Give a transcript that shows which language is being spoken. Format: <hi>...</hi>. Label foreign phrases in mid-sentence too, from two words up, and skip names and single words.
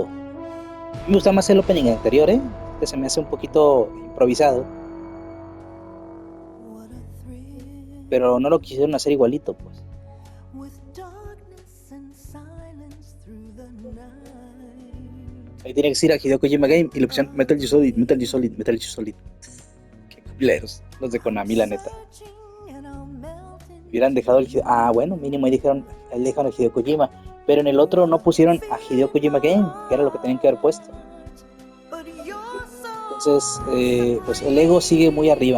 <es>A mí me gusta más el opening anterior, ¿eh? Este se me hace un poquito improvisado, pero no lo quisieron hacer igualito, pues. Ahí tiene que ir a Hideo Kojima Game y le pusieron Metal Gear Solid, Metal Gear Solid, Metal Gear Solid. Qué culeros, los de Konami, la neta. Hubieran dejado el... bueno, mínimo ahí dejaron a Hideo Kojima. Pero en el otro no pusieron a Hideo Kojima Game, que era lo que tenían que haber puesto. Entonces, pues el ego sigue muy arriba.</es>